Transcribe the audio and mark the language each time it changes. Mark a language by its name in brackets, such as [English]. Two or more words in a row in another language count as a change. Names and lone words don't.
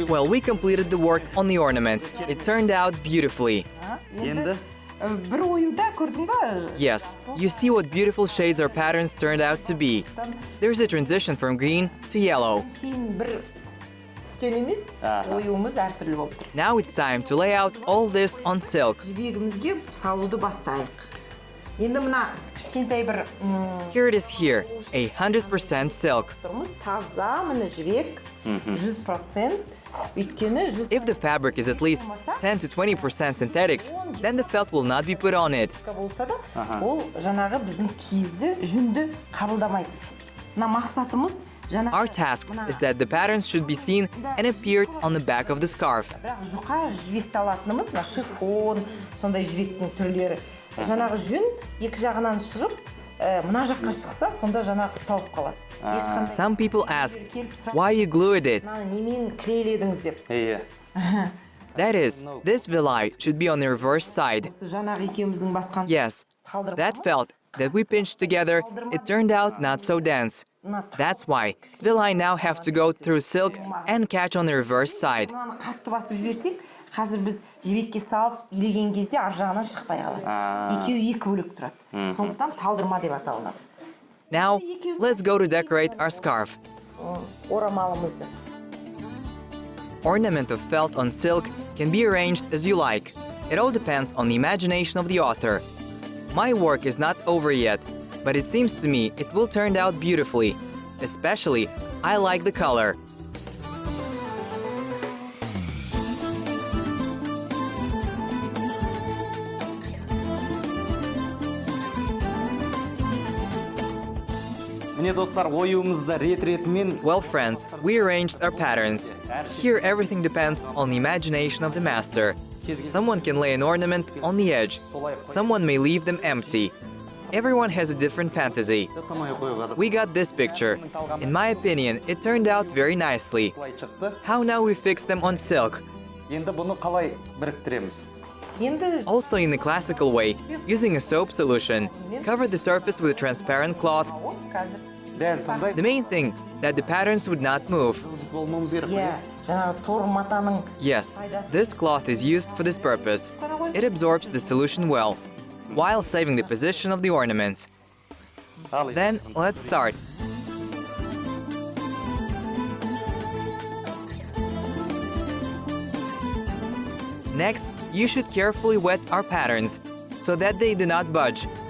[English] Well, we completed the work on the ornament. It turned out beautifully. [Kazakh] Енді Бір оюда көрдің ба? [English] Yes, you see what beautiful shades our patterns turned out to be. There's a transition from green to yellow. [Kazakh] Кейін бір түстен емес, оюымыз әртүрлі болып тұр. [English] Now it's time to lay out all this on silk. [Kazakh] Жібегімізге салуды бастайық. Енді мына кішкентай бір [English] Here it is here, 100% silk. [Kazakh] тұрмыз таза, міне жібек, 100%. Өйткені 100% [English] If the fabric is at least 10 to 20% synthetics, then the felt will not be put on it. [Kazakh] болса да, ол жаңағы біздің киізді, жүнді қабылдамайды. Мына мақсатымыз жаңағы [English] Our task is that the patterns should be seen and appeared on the back of the scarf. [Kazakh] бірақ жұқа жібекті алатынымыз, мына шифон, сондай жібектің түрлері. Жаңағы жүн екі жағынан шығып, мына жаққа шықса, сонда жаңағы ұсталып қалады. [English] Some people ask, why you glued it? [Kazakh] Немен клейледіңіз деп. [English] That is, this villi should be on the reverse side. [Kazakh] Жаңағы екеуміздің басқан [English] Yes, that felt that we pinched together, it turned out not so dense. That's why villi now have to go through silk and catch on the reverse side. [Kazakh] Мынаны қатты басып жіберсек, қазір біз жібекке салып илеген кезде ар жағынан шықпай қалады. Екеуі екі бөлек тұрады. Сондықтан талдырма деп аталынады. [English] Now, let's go to decorate our scarf. [Kazakh] Орамалымызды. [English] Ornament of felt on silk can be arranged as you like. It all depends on the imagination of the author. My work is not over yet, but it seems to me it will turn out beautifully. Especially, I like the color. [Kazakh] міне достар оюымызды рет-ретімен. [English] Well, friends, we arranged our patterns. Here, everything depends on the imagination of the master. Someone can lay an ornament on the edge. Someone may leave them empty. Everyone has a different fantasy. We got this picture. In my opinion, it turned out very nicely. How now we fix them on silk? [Kazakh] енді бұны қалай біріктіреміз? [English] Also in the classical way, using a soap solution, cover the surface with a transparent cloth. [Kazakh] Дәл сондай. [English] The main thing, that the patterns would not move. [Kazakh] болмауымыз керек. Жаңағы тор матаның [English] Yes, this cloth is used for this purpose. It absorbs the solution well, while saving the position of the ornaments. Then, let's start. Next, you should carefully wet our patterns, so that they do not budge.